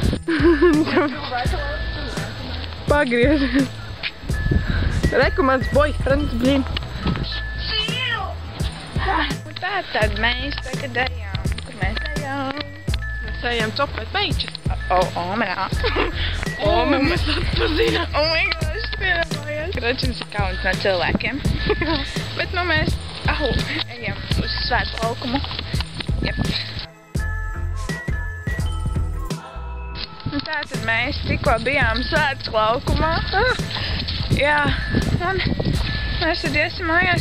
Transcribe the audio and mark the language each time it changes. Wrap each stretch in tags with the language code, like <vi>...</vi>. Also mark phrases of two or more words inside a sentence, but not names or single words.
<lv>Pagriez. Reku mans boyfriends, blin. Tātad mēs tagad ejam. Kur mēs ejam? Mēs ejam copēt meičas. Omerā. Mēs atpazina.</lv> <en>Oh my gosh,</en> <lv>piedāvājies. Kroči, mums ir kauns no cilvēkiem. Bet nu mēs, ejam uz svētu laukumu. Jep. Un tātad mēs tikko bijām svētas laukumā. Jā, un mēs tad iesim mājās.</lv>